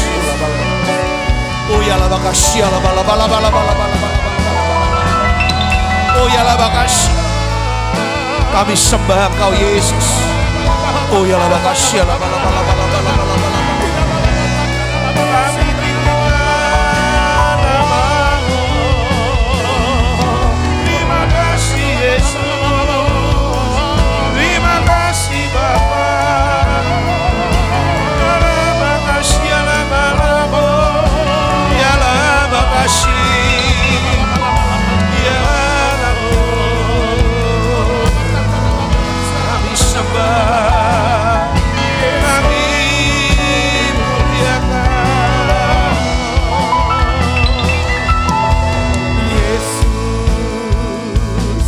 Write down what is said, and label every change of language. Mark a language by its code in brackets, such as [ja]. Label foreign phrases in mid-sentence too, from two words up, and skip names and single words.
[id] Oh ya la bakasya la bala bala bala bala bala bala. Oh ya la bakasya. Kami sembah Engkau Yesus. Oh ya la bakasya la bala bala bala bala bala bala. Kami tinggikan nama-Mu. Terima kasih Yesus. Terima kasih Bapa. Kami sembah, kami muliakan Yesus.